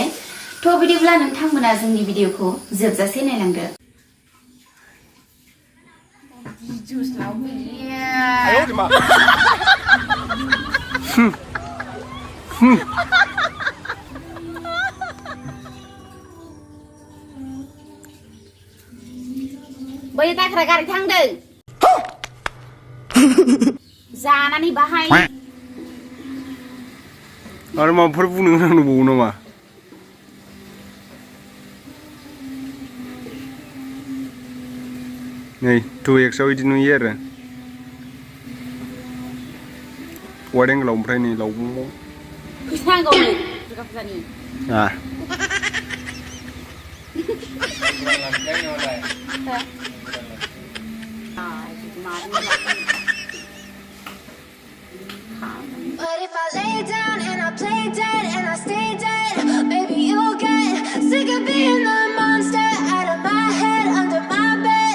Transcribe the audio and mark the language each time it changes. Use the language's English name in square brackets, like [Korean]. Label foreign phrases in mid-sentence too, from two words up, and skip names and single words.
[Bodo] थ' बिदिब्ला नोंथांमोना जोंनि भिडिअखौ जोबजासे नायलांदो। जुस लावफैयो। [Chinese] 哎呦我的妈 [Bodo] ！बै दाख्रा गारि थांदों जानानै बाहाय आरो माबाफोर बुंनो गोनां दंबावो नामा? नै 2x आव इदि नुयो आरो [English] wide angle [Bodo] ओमफ्राय नै लावबुङाव फैसा नांगौनो दुर्गा फुजानि [English] But if I lay down and I play dead and I stay dead, baby you'll get sick of being the monster out of my head, under my bed.